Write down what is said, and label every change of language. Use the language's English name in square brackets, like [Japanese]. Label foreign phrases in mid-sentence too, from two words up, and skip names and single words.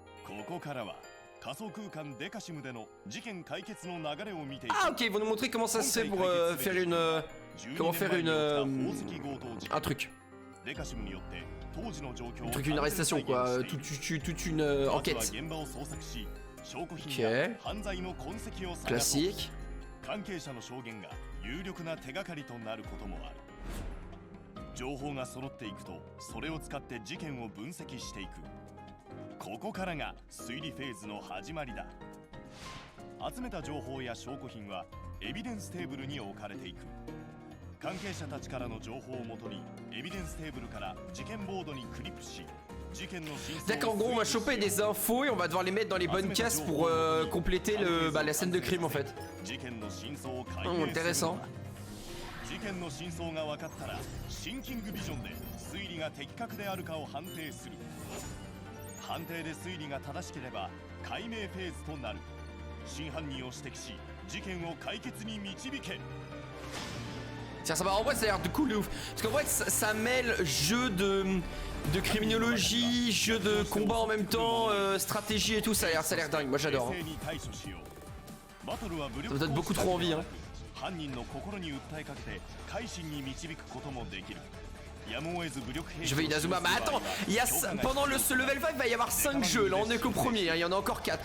[French] Ah ok, ils vont nous montrer comment ça se fait pour faire une... comment faire une... un truc. Un truc, une arrestation quoi, toute une enquête. Ok. Classique. [Japanese] 情報が揃っていくとそれを使って事件を分析していくここからが推理フェーズの始まりだ集めた情報や証拠品はエビデンステーブルに置かれていく関係者たちからの情報をもとにエビデンステーブルから事件ボードにクリップし [French] D'accord, en gros on va choper des infos et on va devoir les mettre dans les bonnes cases pour compléter la scène de crime en fait. [Japanese] Intéressant. 事件の真相が分かったらシンキングビジョンで推理が的確であるかを判定する判定で推理が正しければ解明フェーズとなる真犯人を指摘し事件を解決に導け [French] Tiens, ça va, en vrai ça a l'air de cool de ouf. Parce qu'en vrai ça mêle jeu de criminologie, jeu de combat en même temps, stratégie et tout, ça a l'air dingue, moi j'adore. Hein. Ça me donne beaucoup trop envie. Hein. Je vais Inazuma, mais attends, pendant ce level 5 il va y avoir 5 jeux, là on est qu'au premier, hein, il y en a encore 4.